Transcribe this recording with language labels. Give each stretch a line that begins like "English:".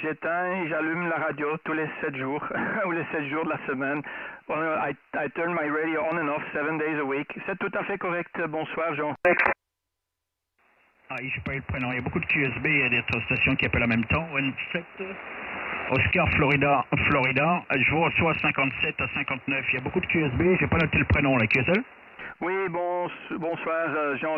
French: J'éteins et j'allume la radio tous les 7 jours, ou les 7 jours de la semaine.
English: I turn my radio on and off 7 days a week.
French: C'est tout à fait correct. Bonsoir, Jean. Ah, je n'ai pas eu le prénom. Il y a beaucoup de QSB, il y a des stations qui appellent en même temps. ON7, Oscar Florida, je vous reçois 57 à 59. Il y a beaucoup de QSB, j'ai pas noté le prénom, la QSL. Oui, bonsoir Jean.